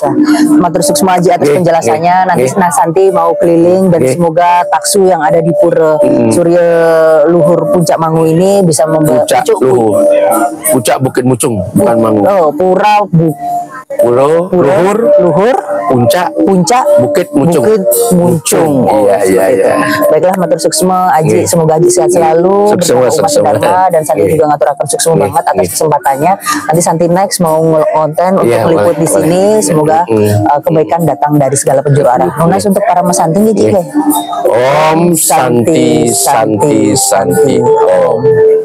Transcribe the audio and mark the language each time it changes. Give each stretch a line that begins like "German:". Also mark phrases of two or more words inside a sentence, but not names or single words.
Balinese: Matur sukses
Indonesian: Haji atas penjelasannya. Nanti Nasanti mau keliling dan semoga taksu yang ada di Pura Surya Luhur Puncak Mangu ini bisa Puncak Luhur, Puncak Bukit Mucung, bukan Mangu. Oh, Pura Luhur Puncak Bukit Mucung. Iya. Baiklah,
Balinese: matur suksma
Indonesian: Aji, semoga Aji sehat selalu bersama umat Dharma, dan Santi juga
Balinese: ngaturakan suksma banget
Indonesian: atas kesempatannya. Nanti Santi next mau ngonten untuk meliput di sini, semoga kebaikan datang dari segala penjuru arah. Nunas untuk para Mas Santi gitu.
Sanskrit: Om Santi Santi Santi Om.